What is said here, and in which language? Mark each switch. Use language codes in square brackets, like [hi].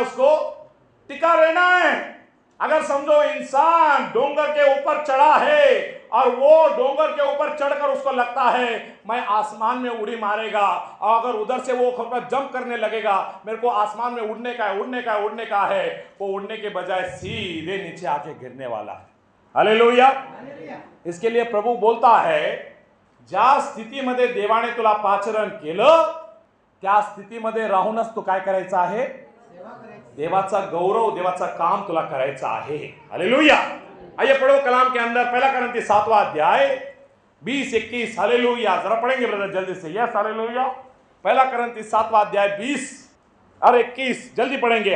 [hi] उसको टिका रहना है। अगर समझो इंसान डोंगर के ऊपर चढ़ा है और वो डोंगर के ऊपर चढ़कर उसको लगता है मैं आसमान में उड़ी मारेगा, और अगर उधर से वो जंप करने लगेगा, मेरे को आसमान में उड़ने का है, उड़ने का है, उड़ने का है, वो उड़ने के बजाय सीधे नीचे आके गिरने वाला है। हालेलुया। इसके लिए प्रभु बोलता है, [mr] ज्या स्थितीमध्ये देवाने तुला पाचरण केलं त्या स्थितीमध्ये राहूनच तू काय करायचं आहे? देवाचा गौरव, देवाचा काम तुला करायचं आहे। हालेलुया। [hi] आइए पढ़ो कलाम के अंदर पहला करंती 7वां अध्याय 20-21। हालेलुया। जरा पढ़ेंगे ब्रदर जल्दी से। Yes hallelujah. पहला करंती 7वां अध्याय 20 और 21 जल्दी पढ़ेंगे।